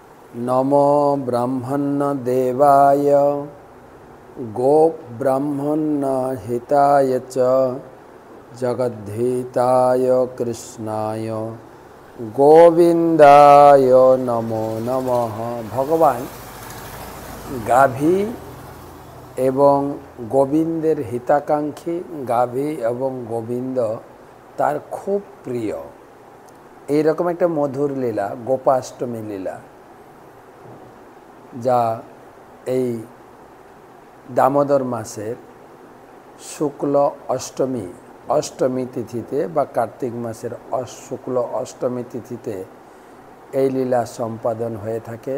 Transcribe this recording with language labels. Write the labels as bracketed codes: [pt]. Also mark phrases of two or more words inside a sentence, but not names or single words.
[sa] नमो ब्रह्मण्यदेवाय गोब्राह्मण्यहिताय च जगद्धिताय कृष्णाय गोविंदाय नमो नमः। [bn] ভগবান গাভী এবং গোবিন্দের হিতাকাঙ্ক্ষী গাভী এবং গোবিন্দ তার খুব প্রিয়। এই রকম একটা মধুর লীলা গোপাষ্টমী লীলা, যা এই দামোদর মাসের শুক্ল অষ্টমী অষ্টমী তিথিতে বা কার্তিক মাসের শুক্ল অষ্টমী তিথিতে এই লীলা সম্পাদন হয়ে থাকে।